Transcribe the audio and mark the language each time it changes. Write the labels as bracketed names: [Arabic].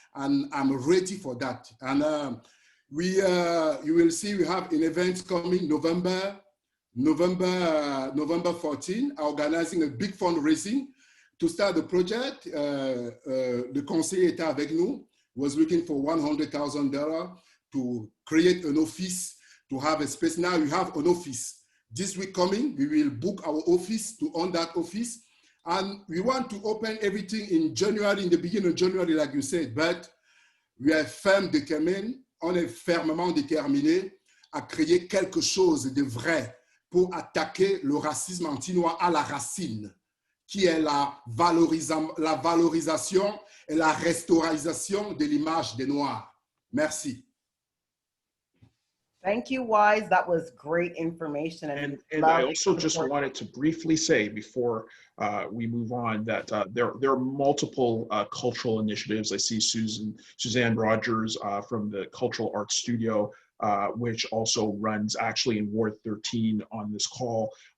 [English] And I'm ready for that. And you will see we have an event coming November 14, organizing a big fundraising to start the project. [French] Le conseiller était avec nous, [English] was looking for $100,000 to create an office, to have a space. Now we have an office. This week coming, we will book our office to own that office. And we want to open everything in January, in the beginning of January, like you said, but we are [French] ferme déterminés, on est fermement déterminés à créer quelque chose de vrai pour attaquer le racisme anti-noir à la racine, qui est la valorisation et la restauration de l'image des Noirs. Merci. [English] Thank you, Wise. That was great information. And I also just wanted to briefly say before we move on that there are multiple cultural initiatives. I see Suzanne Rogers from the Cultural Arts Studio, which also runs actually in Ward 13 on this call.